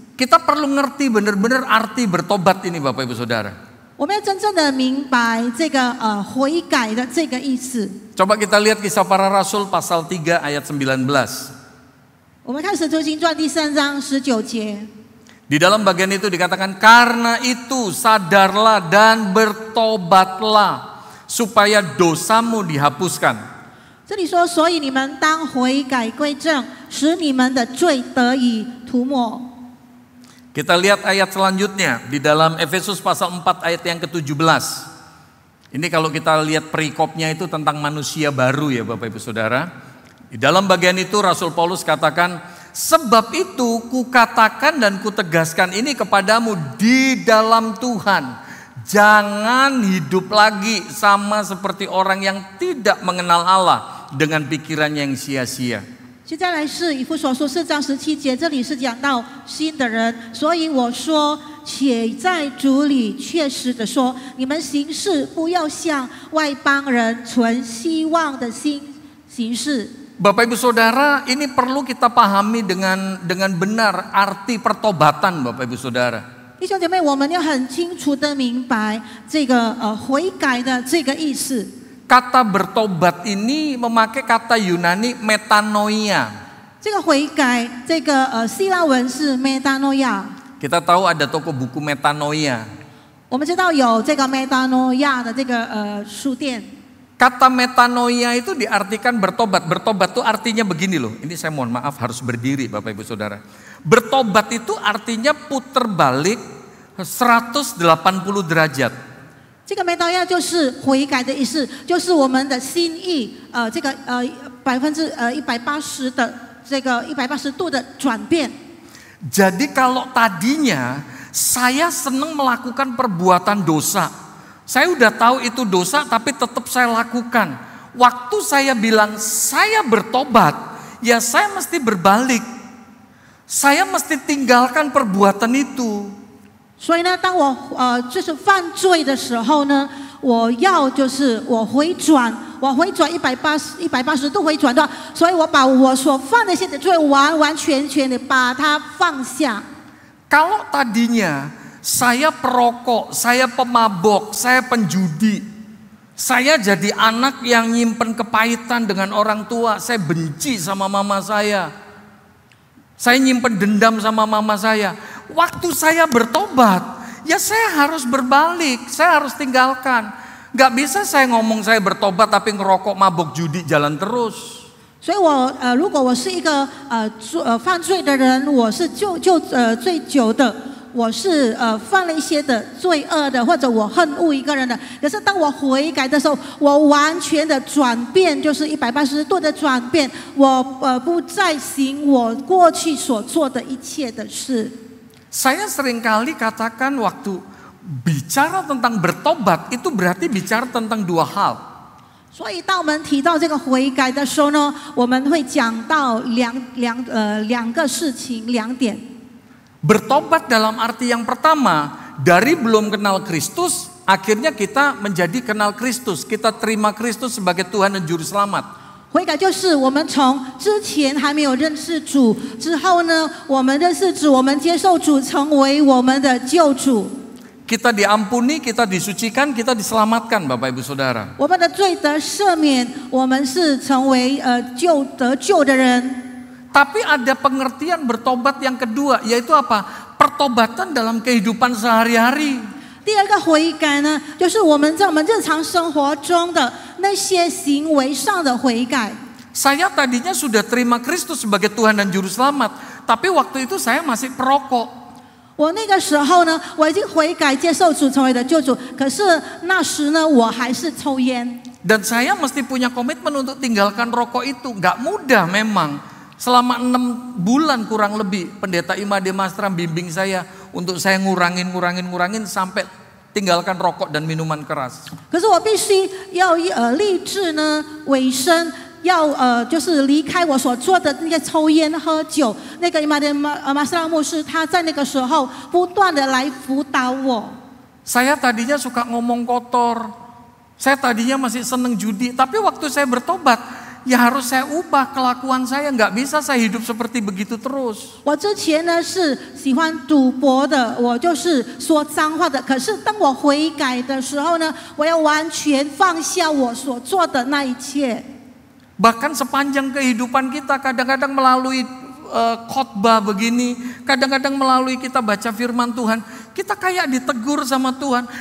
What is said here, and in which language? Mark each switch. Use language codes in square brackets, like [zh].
[id] Kita perlu ngerti benar-benar arti bertobat ini Bapak Ibu Saudara. [zh] 我们要真正的明白这个悔改的这个意思。 [id] Coba kita lihat Kisah Para Rasul pasal 3 ayat 19. [zh] 我们看《使徒行传》第3章19节。 [id] Di dalam bagian itu dikatakan, karena itu sadarlah dan bertobatlah supaya dosamu dihapuskan. [zh] 这里说，所以你们当悔改归正，使你们的罪得以涂抹。 [id] Kita lihat ayat selanjutnya di dalam Efesus pasal 4 ayat yang ke-17. Ini kalau kita lihat perikopnya itu tentang manusia baru ya Bapak Ibu Saudara. Di dalam bagian itu Rasul Paulus katakan, sebab itu kukatakan dan kutegaskan ini kepadamu di dalam Tuhan. Jangan hidup lagi sama seperti orang yang tidak mengenal Allah dengan pikirannya yang sia-sia. [zh] 接下来是以弗所书4章17节，这里是讲到新的人，所以我说，且在主里确实的说，你们行事不要像外邦人存希望的心行事， [id] Bapak Ibu Saudara, ini perlu kita pahami dengan benar arti pertobatan, Bapak Ibu Saudara. [zh] 弟兄姐妹，我们要很清楚的明白这个悔改的这个意思。 [id] Kata bertobat ini memakai kata Yunani metanoia. [zh] 这个悔改，这个希腊文是 metanoia。 [id] Kita tahu ada toko buku metanoia. [zh] 我们知道有这个 metanoia 的这个书店。 [id] Kata metanoia itu diartikan bertobat. Bertobat itu artinya begini loh. Ini saya mohon maaf harus berdiri Bapak Ibu Saudara. Bertobat itu artinya puter balik 180 derajat. [zh] 这个 metanoia 就是悔改的意思，就是我们的心意，这个180的这个180度的转变。 [id] Jadi kalau tadinya saya senang melakukan perbuatan dosa, saya udah tahu itu dosa tapi tetap saya lakukan. Waktu saya bilang saya bertobat, ya saya mesti berbalik. Saya mesti tinggalkan perbuatan itu. [zh] 所以呢，当我就是犯罪的时候呢，我回转180度回转的，所以我把我所犯的一些的罪完完全全的把它放下。 [id] Kalau tadinya saya perokok, saya pemabok, saya penjudi, saya jadi anak yang nyimpen kepahitan dengan orang tua, saya benci sama mama saya nyimpen dendam sama mama saya. Waktu saya bertobat, ya saya harus berbalik, saya harus tinggalkan. Gak bisa saya ngomong saya bertobat tapi ngerokok, mabok, judi jalan terus. [zh] 所以如果我是一个犯罪的人，我是醉酒的，我是犯了一些的罪恶的，或者我恨恶一个人的。可是当我悔改的时候，我完全的转变，就是180度的转变，我不再行我过去所做的一切的事。 [id] Saya seringkali katakan waktu bicara tentang bertobat itu berarti bicara tentang dua hal. [zh] 所以当我们提到这个悔改的时候呢，我们会讲到两个事情2点。 [id] Bertobat dalam arti yang pertama, dari belum kenal Kristus, akhirnya kita menjadi kenal Kristus. Kita terima Kristus sebagai Tuhan dan Juru Selamat. [zh] 悔改就是我们从之前还没有认识主，之后呢，我们认识主，我们接受主成为我们的救主。 [id] Kita diampuni, kita disucikan, kita diselamatkan, Bapak Ibu Saudara. [zh] 我们的罪得赦免，我们是成为得救的人。 [id] Tapi ada pengertian bertobat yang kedua, yaitu apa? Pertobatan dalam kehidupan sehari-hari. [zh] 第二个悔改呢，就是我们在我们日常生活中的那些行为上的悔改。 [id] Saya tadinya sudah terima Kristus sebagai Tuhan dan Juru Selamat, tapi waktu itu saya masih perokok. [zh] 我那个时候呢，我已经悔改接受主成为的救主，可是那时呢，我还是抽烟。 [id] Dan saya mesti punya komitmen untuk tinggalkan rokok itu. Gak mudah memang. Selama 6 bulan kurang lebih Pendeta Imade Mastra bimbing saya untuk saya ngurangin sampai tinggalkan rokok dan minuman keras. [zh] 可是我必须要立志呢，委身要就是离开我所做的那些抽烟喝酒。那个Imade Mastra牧师他在那个时候不断的来辅导我。 [id] Saya tadinya suka ngomong kotor. Saya tadinya masih seneng judi, tapi waktu saya bertobat, ya harus saya ubah kelakuan saya, nggak bisa saya hidup seperti begitu terus. [zh] 我之前呢是喜欢赌博的，我就是说脏话的。可是当我悔改的时候呢，我要完全放下我所做的那一切。 [id] Bahkan sepanjang kehidupan kita kadang-kadang melalui khotbah begini, kadang-kadang melalui kita baca firman Tuhan, kita kayak ditegur sama Tuhan.